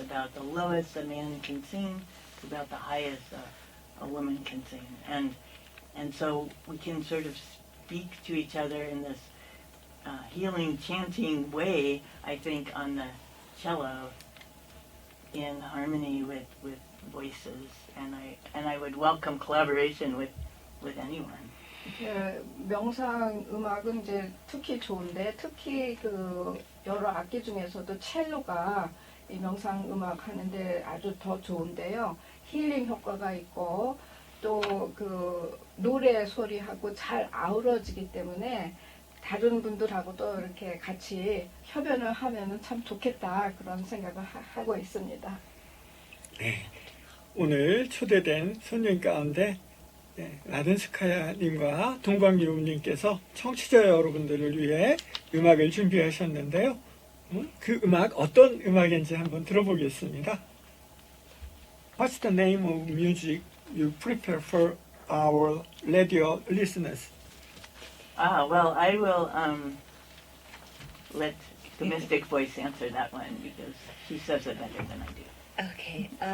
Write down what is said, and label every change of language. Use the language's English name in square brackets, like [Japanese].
[English] About the lowest a man can sing to about the highest a woman can sing, and so we can sort of speak to each other in this healing, chanting way. I think on the cello, in harmony with voices, and I would welcome collaboration with anyone. [Korean] 명상 음악은 이제 특히 좋은데 특히 그 여러 악기 중에서도 첼로가 이 명상 음악 하는데 아주 더 좋은데요. 힐링 효과가 있고 또 그 노래 소리하고 잘 아우러지기 때문에 다른 분들하고도 이렇게 같이 협연을 하면은 참 좋겠다 그런 생각을 하고 있습니다. 네. 오늘 초대된 손님 가운데 라든스카야님과 동방유음님께서 청취자 여러분들을 위해 음악을 준비하셨는데요. 그 음악 어떤 음악인지 한번 들어보겠습니다. [English] What's the name of music you prepare for our radio listeners? Well, I will let the mystic voice answer that one because she says it better than I do. Okay.